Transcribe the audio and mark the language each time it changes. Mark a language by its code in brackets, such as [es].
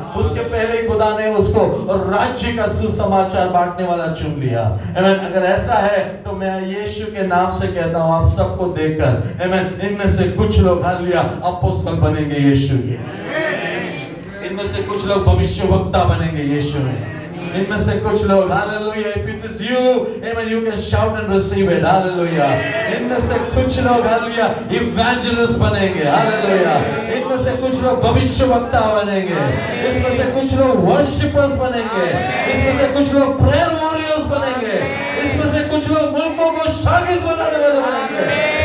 [hi] उसके पहले खुदा ने उसको राज्य का सुसमाचार बांटने वाला चुन लिया। आमीन। अगर ऐसा है तो मैं यीशु के नाम से कहता हूं, आप सबको देखकर, आमीन, इनमें से कुछ लोग हालेलुया अपोस्तल बनेंगे यीशु के। इनमें से कुछ लोग भविष्यवक्ता बनेंगे यीशु में। इनमें से कुछ लोग hallelujah, [en] if it is you, amen, you can shout and receive it. [hi] Hallelujah. इनमें से कुछ लोग हालेलुया इवेंजलिस्ट बनेंगे। हालेलुया। इनमें से कुछ लोग भविष्यवक्ता बनेंगे। इसमें से कुछ लोग वर्शिपर्स बनेंगे। इसमें से कुछ लोग प्रेयर वॉरियर्स बनेंगे। इसमें से कुछ लोग मुल्कों को शागिर्द बनाने वाले बनेंगे।